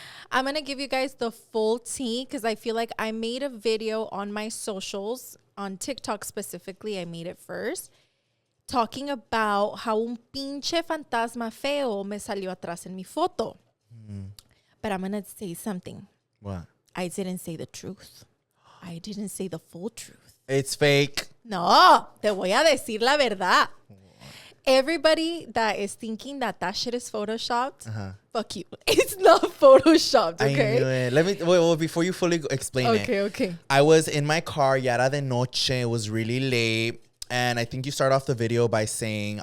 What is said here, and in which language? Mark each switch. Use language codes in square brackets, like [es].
[en] I'm going to give you guys the full tea because I feel like I made a video on my socials, on TikTok specifically. I made it first, talking about how [es] un pinche fantasma feo me salió atrás en mi foto. [en] But I'm going to say something. What? I didn't say the truth. I didn't say the full truth. It's fake. [es] No, te voy a decir la verdad. [en] Everybody that is thinking that shit is photoshopped, fuck you. It's not photoshopped, okay? I knew it. Let me, well, before you fully explain it. Okay. I was in my car, [es] ya era de noche, [en] it was really late. And I think you start off the video by saying,